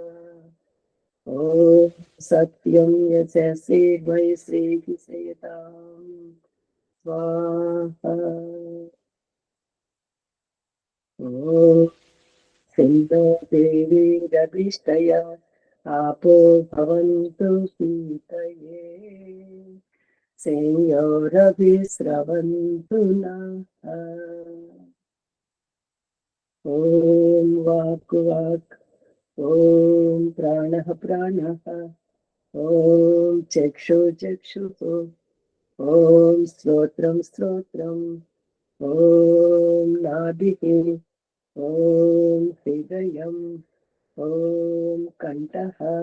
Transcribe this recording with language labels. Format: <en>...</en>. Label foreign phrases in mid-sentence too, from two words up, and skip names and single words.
<sa>ఓం సత్యం యశసి వై శ్రీకిసేతాం స్వాహా. ఓం సింధో దేవీరభిష్టయ आपो भवन्तु पीतये संयोरभिस्रवन्तु नः. ॐ वाक् वाक्, ॐ प्राणः प्राणः, ॐ चक्षु चक्षुः, ॐ श्रोत्रं श्रोत्रम्, ॐ नाभिः, ॐ हृदयम्, ॐ कण्ठः,</sa>